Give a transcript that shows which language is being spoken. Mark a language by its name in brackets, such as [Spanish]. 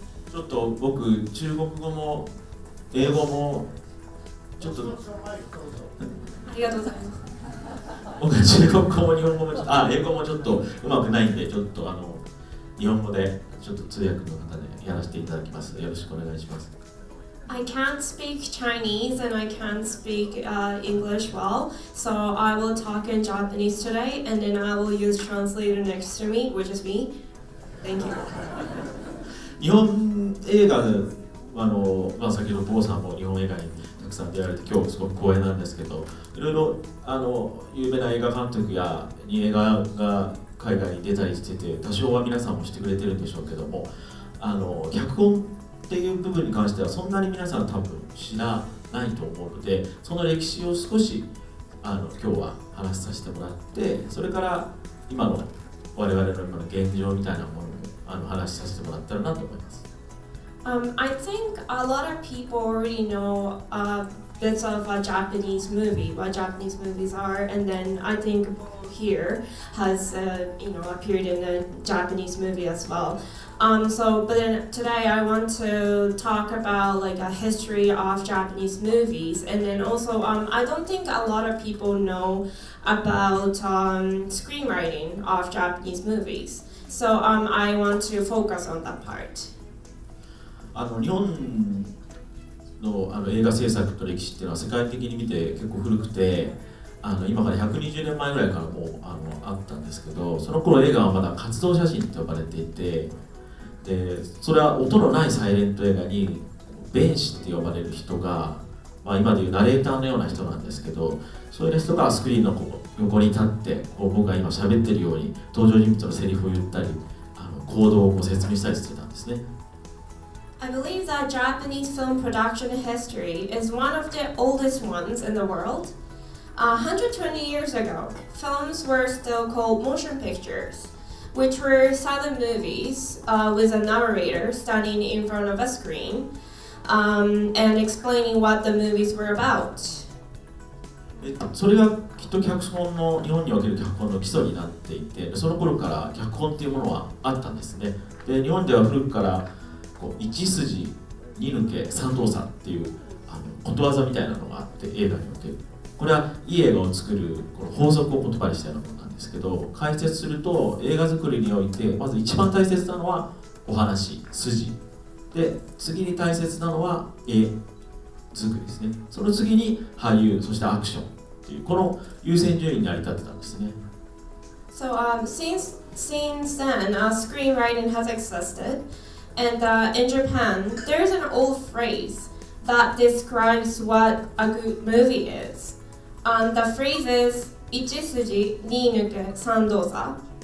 [Japanese] ちょっと僕中国語も英語もちょっとありがとうございます。僕中国語も日本語も英語もちょっとうまくないんでちょっと日本語でちょっと通訳の方でやらせていただきます。よろしくお願いします。 [English] I can't speak Chinese and I can't speak English well, so I will talk in Japanese today and then I will use translator next to me, which is me. Thank you. [Japanese] 日本映画で先ほど坊さんも日本映画にたくさん出られて今日すごく光栄なんですけど、いろいろ有名な映画監督や映画が海外に出たりしてて多少は皆さんもしてくれてるんでしょうけども脚本っていう部分に関してはそんなに皆さん多分知らないと思うのでその歴史を少し今日は話させてもらってそれから今の我々の今の現状みたいなものを話させてもらったらなと思います。 [English] I think a lot of people already know bits of a Japanese movie, what Japanese movies are, and then I think here has appeared in a Japanese movie as well. But then today I want to talk about like a history of Japanese movies, and then also I don't think a lot of people know about screenwriting of Japanese movies. So I want to focus on that part. [Japanese] 日本の映画制作と歴史っていうのは世界的に見て結構古くて今から120年前ぐらいからもうあったんですけどその頃映画はまだ活動写真と呼ばれていてでそれは音のないサイレント映画に弁士って呼ばれる人が、今でいうナレーターのような人なんですけどそういう人がスクリーンの横に立って僕が今喋ってるように登場人物のセリフを言ったり行動を説明したりしてたんですね。 [English] I believe that Japanese film production history is one of the oldest ones in the world. 120 years ago, films were still called motion pictures, which were silent movies with a narrator standing in front of a screen and explaining what the movies were about. [Japanese] それがきっと脚本の日本における脚本の基礎になっていてその頃から脚本っていうものはあったんですね。で日本では古くから一筋二抜け三動作っていうことわざみたいなのがあって映画におけるこれはいい映画を作るこの法則を言葉にしたようなものなんですけど解説すると映画作りにおいてまず一番大切なのはお話筋で次に大切なのは絵作りですねその次に俳優そしてアクションっていうこの優先順位に成り立ってたんですね。 [English] So since then, screenwriting has existed. And in Japan, there's an old phrase that describes what a good movie is. The phrase is [Japanese] ichisuji ni nuke sandosa.